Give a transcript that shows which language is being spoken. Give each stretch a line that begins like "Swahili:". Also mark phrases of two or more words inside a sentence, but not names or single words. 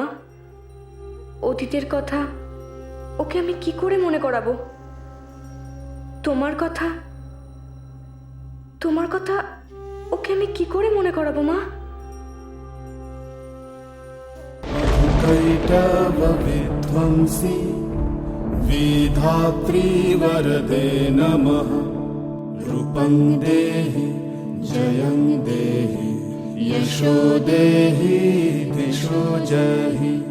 Bangla: অতীতের কথা ওকে আমি কি করে মনে করাবো? তোমার কথা ওকে আমি কি করে মনে করাবো মা?
Sanskrit: कैटवविध्वंसी विधात्री वरदे नमः। रूपं देहि जयं देहि यशो देहि दिशो जहि।